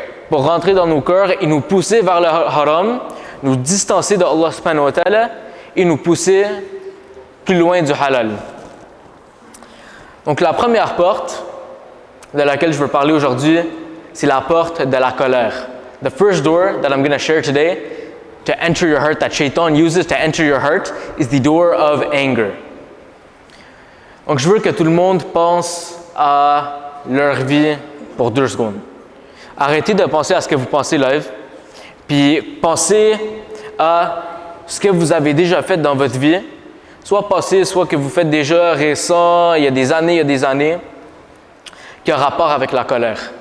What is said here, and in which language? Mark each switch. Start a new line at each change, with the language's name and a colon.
French: Pour rentrer dans nos cœurs et nous pousser vers le haram, nous distancer de Allah subhanahu wa ta'ala et nous pousser plus loin du halal. Donc la première porte de laquelle je veux parler aujourd'hui, c'est la porte de la colère.
English: The first door that I'm going to share today to enter your heart, that Shaitan uses to enter your heart, is the door of anger.
French: Donc je veux que tout le monde pense à leur vie pour 2 secondes. Arrêtez de penser à ce que vous pensez live, puis pensez à ce que vous avez déjà fait dans votre vie, soit passé, soit que vous faites déjà récent, il y a des années, qui a rapport avec la colère.